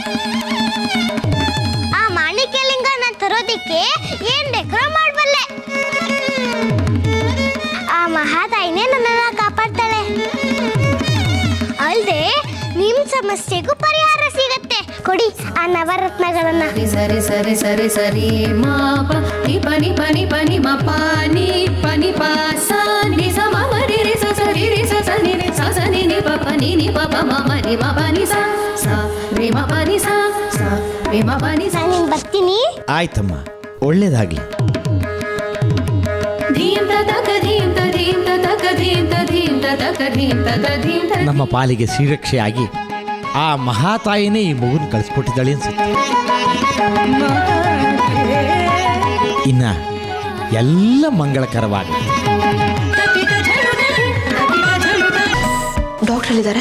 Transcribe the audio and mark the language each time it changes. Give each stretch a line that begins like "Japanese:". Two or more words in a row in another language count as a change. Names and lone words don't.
Kannada: ಆ ಮಾಣಿಕ್ಯಲಿಂಗ ನಾನು ತರೋದಿಕ್ಕೆ ಏನ್ ಡೆಕೋರ ಮಾಡಬಲ್ಲೆ. ಆ ಮಹಾತಾಯಿನೇ ನನ್ನನ್ನ ಕಾಪಾಡ್ತಾಳೆ. ಅಲ್ದೆ ನಿಮ್ ಸಮಸ್ಯೆಗೂ ಪರಿಹಾರ ಸಿಗತ್ತೆ. ಕೊಡಿ ಆ ನವರತ್ನಗಳನ್ನ. ಸರಿ ಸರಿ ಸರಿ ಸರಿ ಮಾ ಪ ನಿ ಪ ನಿ ಪ ನಿ ಪ ನಿ ಮ ಪ ನಿ ಪ ನಿ ಪ ಸ ನಿ ಸ ಮ ಮ ರಿ ರಿ ಸ ಸ ರಿ ರಿ ಸ ಸ ನಿ ರಿ ಸ ಸ ನಿ ನಿ ಪ ಪ ನಿ ನಿ ಪ ಪ ಮ ಮ ರಿ ಮ ಪ ನಿ ಸ ಸ ರಿ ಮ ಪ ನಿ ಸ ಸ ರಿ ಮ ಪ ನಿ ಸ. ನಾನು ಬರ್ತೀನಿ. ಆಯ್ತಮ್ಮ, ಒಳ್ಳೇದಾಗ್ಲಿ. ಧೀಂ ತ ತಕ ಧೀಂ ತ ಧೀಂ ತ ತಕ ಧೀಂ ತ ಧೀಂ ತ ತಕ ಧೀಂ ತದ ಧೀಂ ತ ನಮ್ಮ ಪಾಲಿಗೆ ಶ್ರೀರಕ್ಷೆಯಾಗಿ ಆ ಮಹಾತಾಯಿನೇ ಈ ಮಗುನ ಕಳಿಸ್ಕೊಟ್ಟಿದ್ದಾಳೆ ಅನ್ಸುತ್ತೆ. ಇನ್ನ ಎಲ್ಲ ಮಂಗಳಕರವಾಗಲಿ. ಡಾಕ್ಟರ್ ಹೇಳಿದ್ದಾರೆ,